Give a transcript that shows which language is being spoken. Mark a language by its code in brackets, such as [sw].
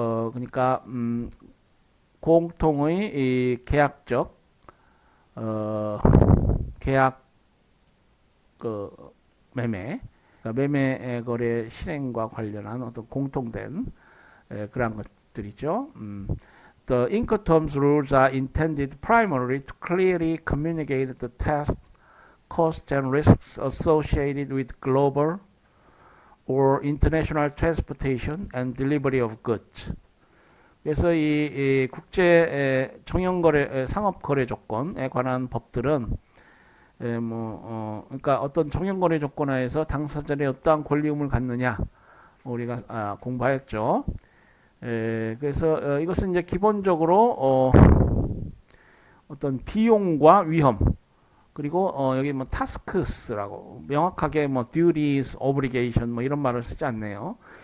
[ko] 그러니까 공통의 이 계약적 계약 매매, 그러니까 매매 거래 실행과 관련한 어떤 공통된 그런 것들이죠. [en] The Incoterms rules are intended primarily to clearly communicate the tasks, costs, and risks associated with global or international transportation and delivery of goods. [ko] 그래서 이 국제 정형거래 상업거래 조건에 관한 법들은 그러니까 어떤 정형거래 조건 하에서 당사자들이 어떠한 권리의무를 갖느냐 우리가 공부하였죠. 그래서 이것은 이제 기본적으로 어떤 비용과 위험, 그리고 여기 뭐 tasks라고 명확하게 뭐 duties, obligation 뭐 이런 말을 쓰지 않네요.